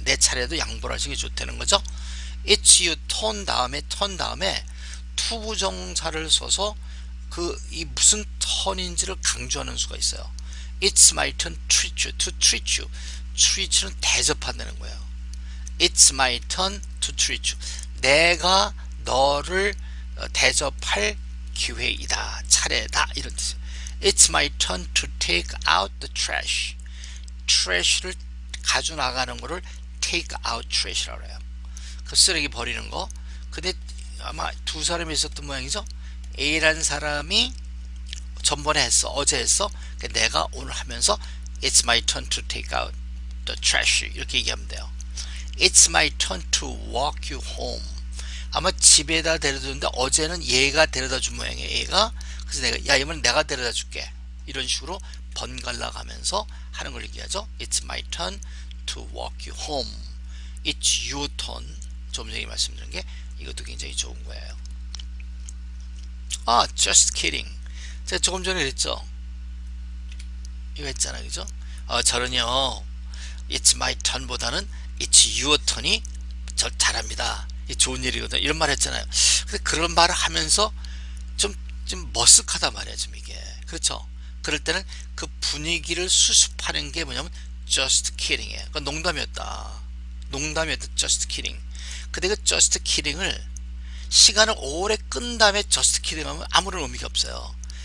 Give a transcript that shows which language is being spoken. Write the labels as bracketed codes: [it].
[ko] 내 차례도 양보를 하시는 게 좋다는 거죠. [en] It's your turn [ko] 다음에 투부정사를 써서 이 무슨 턴인지를 강조하는 수가 있어요. [en] It's my turn to treat you. [ko] treat는 대접한다는 거예요. [en] It's my turn to treat you. [ko] 내가 너를 대접할 기회이다. 차례다. 이런 뜻이에요. [en] It's my turn to take out the trash. [ko] trash를 가져나가는 거를 [en] take out trash [ko] 라고 해요. 그 쓰레기 버리는 거. 근데 아마 두 사람이 있었던 모양이죠. A라는 사람이 전번에 했어. 어제 했어. 내가 오늘 하면서 [en] It's my turn to take out the trash [ko] 이렇게 얘기하면 돼요. [en] It's my turn to walk you home. [ko] 아마 집에다 데려다 줬는데 어제는 얘가 데려다 준 모양이에요. 얘가. 그래서 내가 이번엔 내가 데려다 줄게. 이런 식으로 번갈아 가면서 하는 걸 얘기하죠. [en] It's my turn to walk you home. It's your turn. [ko] 좀 전에 말씀드린 게 이것도 굉장히 좋은 거예요. [en] just kidding. [ko] 제가 조금 전에 그랬죠. 이거 했잖아요. 그죠? 저는요 [en] It's my turn [ko] 보다는 [en] It's your turn [ko] 이 저 잘합니다. 이 좋은 일이거든. 이런 말 했잖아요. 근데 그런 말을 하면서 좀 머쓱하단 말이야. 좀 이게. 그렇죠? 그럴 때는 그 분위기를 수습하는 게 뭐냐면 [en] just kidding [ko] 이에요. 그건 농담이었다. [en] just kidding. [ko] 근데 그 [en] just kidding [ko] 을 시간을 오래 끈 다음에 just kidding 하면 아무런 의미가 없어요.